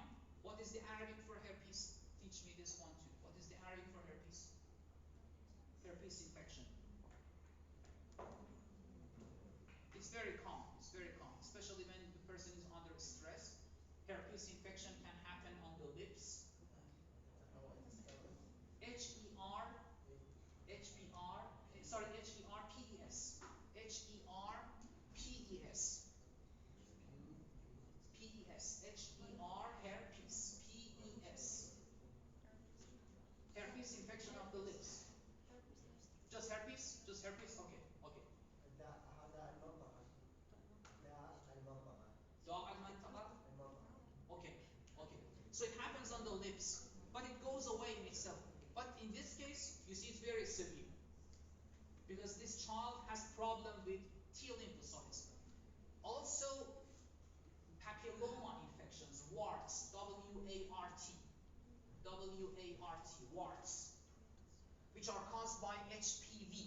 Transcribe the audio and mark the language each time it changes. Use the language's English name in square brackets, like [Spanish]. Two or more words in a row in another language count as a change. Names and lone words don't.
[English] What is the Arabic for herpes? Teach me this one too. What is the Arabic for herpes? Herpes infection. It's very common, especially when the person is under stress. Herpes infection can happen on the lips. H-E-R-P-E-S. H-E-R-P-E-S. P-E-S. H-E-R, herpes. P-E-S. Herpes infection of the lips. Just herpes? Just herpes? Okay. [Arabic] هذا المنطقة. داء المنطقة. [English] Okay. So it happens on the lips, but it goes away in itself. But in this case, you see it's very severe because this child has problem with T lymphocytes. Also, papilloma infections, warts, W-A-R-T, warts, which are caused by HPV.